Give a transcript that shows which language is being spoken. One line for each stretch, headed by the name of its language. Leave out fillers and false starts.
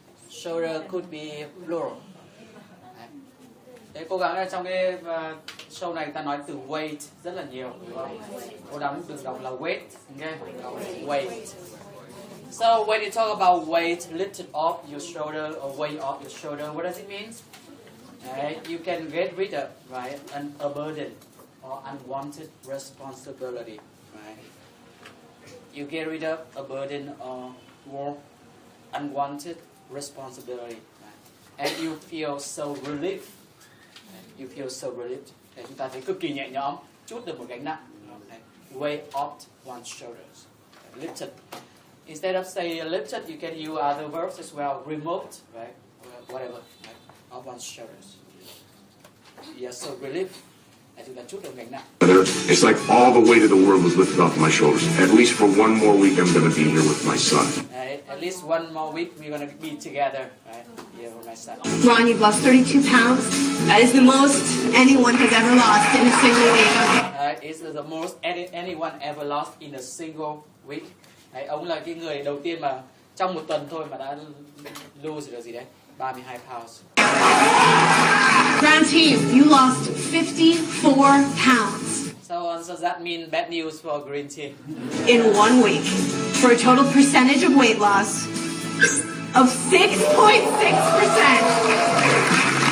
English: Shoulder could be plural.
Vietnamese: Thế cố gắng là trong cái show này ta nói từ weight rất là nhiều, đúng không? Cố gắng đừng đọc là weight, okay?
English: Weight. So when you talk about weight lifted off your shoulder or weight off your shoulder, what does it mean? You can get rid of, right, a burden or unwanted responsibility, right? You get rid of a burden or unwanted responsibility, right? And you feel so relieved. You feel so relieved.
Vietnamese: Để chúng ta thấy cực kỳ nhẹ nhõm, chút được một gánh nặng.
English: Weight off one's shoulders. Lifted. Instead of saying lifted, you can use other verbs as well. Removed, right? Whatever, right? Off one's shoulders. you're so relieved.
Vietnamese: Chúng ta chút được gánh nặng.
English: It's like all the weight of the world was lifted off my shoulders. At least for one more week, I'm going to be here with my son. At least one more week, we're going to be together, right? Here with my son. Ron, you've lost 32 pounds. That is the most anyone has ever lost in a single week. It's the most anyone ever lost in a single week.
Vietnamese: Ông là cái người đầu tiên mà trong một tuần thôi mà đã lose được gì đấy?
English: 32 pounds. Brown team, you lost 54 pounds. So that means bad news for green team. In 1 week, for a total percentage of weight loss of 6.6%.